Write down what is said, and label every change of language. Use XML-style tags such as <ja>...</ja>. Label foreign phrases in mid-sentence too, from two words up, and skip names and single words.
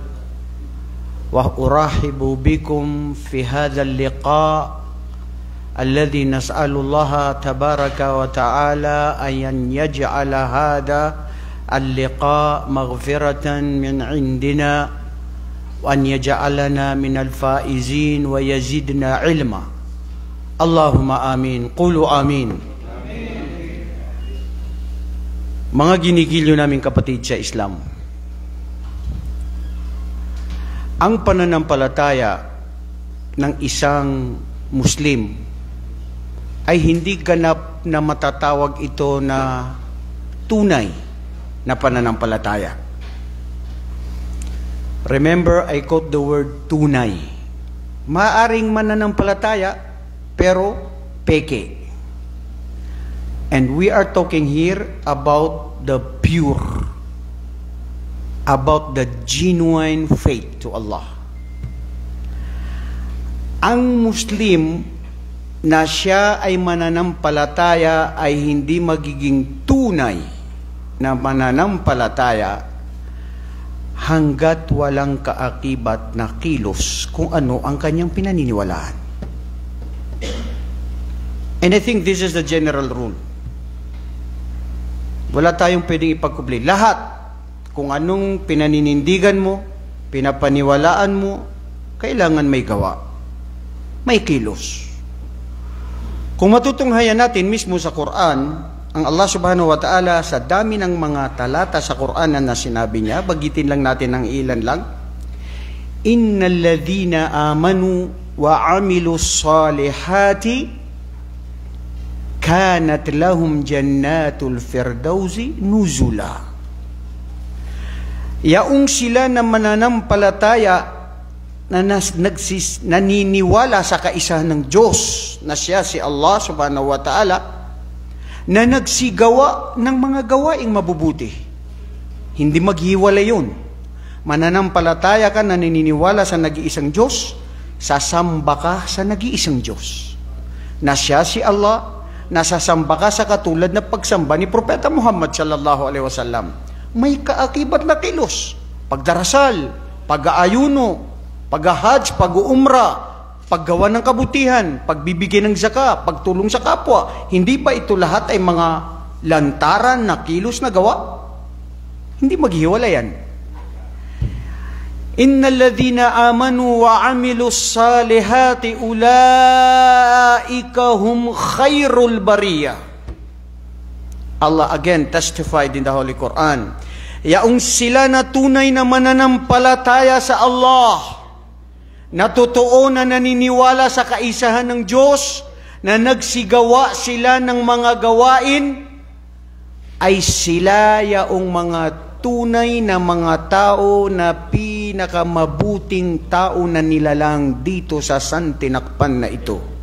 <ar>وأرحب بكم في هذا اللقاء الذي نسأل الله تبارك وتعالى أن يجعل هذا اللقاء مغفرة من عندنا وأن يجعلنا من الفائزين ويزيدنا علما. اللهم آمين. قولوا آمين.</ar> <tl>Mga ginigilyo naming kapatid sa Islam, ang pananampalataya ng isang Muslim ay hindi ganap na matatawag ito na tunay na pananampalataya.</tl> <en>Remember, I quote the word tunay.</en> <tl>Maaring mananampalataya pero peke.</tl> <en>And we are talking here about the pure, about the genuine faith to Allah.</en> <tl>Ang Muslim na siya ay mananampalataya ay hindi magiging tunay na mananampalataya hanggat walang kaakibat na kilos kung ano ang kanyang pinaniniwalaan.</tl> <en>And I think this is the general rule.</en> <tl>Wala tayong pwedeng ipagkubli. Lahat, kung anong pinaninindigan mo, pinapaniwalaan mo, kailangan may gawa, may kilos. Kung matutunghayan natin mismo sa Quran, ang Allah</tl> <ar>سبحانه وتعالى</ar> <tl>sa dami ng mga talata sa Quran na sinabi niya, bagitin lang natin ng ilan lang.</tl> <ar>إن الذين آمنوا وعملوا الصالحات كانت لهم جنات الفردوس نزلا.</ar> <tl>Yaong sila na mananampalataya na naniniwala sa kaisahan ng Diyos na siya si Allah</tl> <ar>سبحانه وتعالى,</ar> <tl>na nagsigawa ng mga gawaing mabubuti. Hindi maghiwalay yun. Mananampalataya ka na naniniwala sa nag-iisang Diyos, sasamba ka sa nag-iisang Diyos. Na siya si Allah, nasasamba ka sa katulad na pagsamba ni Propeta Muhammad</tl> <ar>صلى الله عليه وسلم.</ar> <tl>May kaakibat na kilos. Pagdarasal, pag-aayuno, pag-hajj, pag-uumra, paggawa ng kabutihan, pagbibigay ng zakat, pagtulong sa kapwa. Hindi ba ito lahat ay mga lantaran na kilos na gawa? Hindi maghiwalay yan.</tl> <ar>إن الذين آمنوا وعملوا الصالحات أولئك هم خير البرية.</ar> <en>Allah again testified in the Holy Quran.</en> <tl>Yaong sila na tunay na mananampalataya sa Allah, na totoo na naniniwala sa kaisahan ng Diyos, na nagsigawa sila ng mga gawain, ay sila yaong mga tunay na mga tao na pinakamabuting tao na nilalang dito sa santinakpan na ito.</tl>